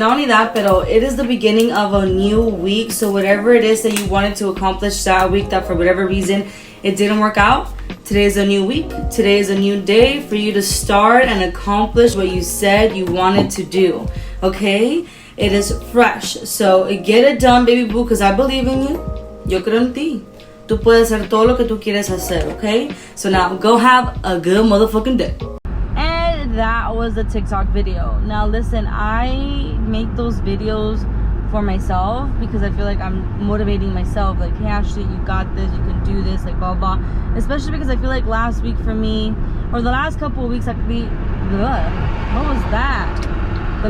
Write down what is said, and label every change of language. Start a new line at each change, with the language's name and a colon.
English: Not only that, but it is the beginning of a new week. So whatever it is that you wanted to accomplish that week, that for whatever reason it didn't work out, today is a new week. Today is a new day for you to start and accomplish what you said you wanted to do. Okay? It is fresh. So get it done, baby boo, because I believe in you.
Spanish: Yo creo en ti. Tú puedes hacer todo lo que tú quieres hacer, okay?
English: So now go have a good motherfucking day. That was the TikTok video. Now listen, I make those videos for myself because I feel like I'm motivating myself, like, hey Ashley, you got this, you can do this, like blah blah. Especially because I feel like last week for me, or the last couple of weeks, what was that?